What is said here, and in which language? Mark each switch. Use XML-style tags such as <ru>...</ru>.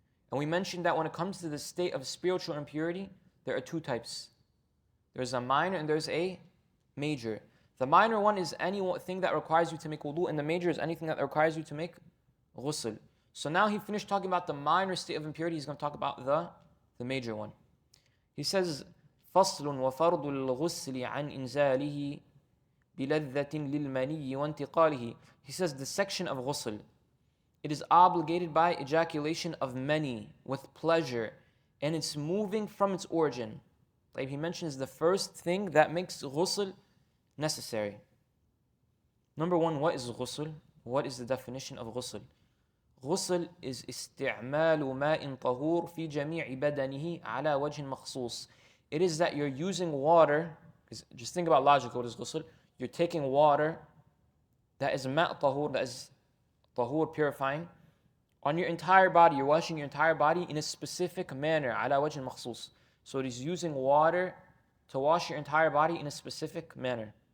<en>And we mentioned that when it comes to the state of spiritual impurity, there are 2 types. There's a minor and there's a major. The minor one is anything that requires you to make wudu, and the major is anything that requires you to make ghusl. So now he finished talking about the minor state of impurity. He's going to talk about the major one.</en> <ar>He says, فَصْلٌ وَفَرْضُ الْغُسْلِ عَنْ إِنزَالِهِ بِلَذَّةٍ لِلْمَنِيِّ وَانْتِقَالِهِ.</ar> <en>He says the section of ghusl, it is obligated by ejaculation of mani, with pleasure, and it's moving from its origin. Like he mentions the first thing that makes ghusl necessary. Number 1, what is ghusl? What is the definition of ghusl?</en> <ar>غسل is استعمال ماء طهور في جميع بدنه على وجه مخصوص.</ar> <en>It is that you're using water Because just think about logically, what is ghusl? You're taking water that is ma' tahur, that is tahur, purifying, on your entire body. You're washing your entire body in a specific manner,</en> <ar>ala wajh makhsus.</ar> <en>So it is using water to wash your entire body in a specific manner.</en>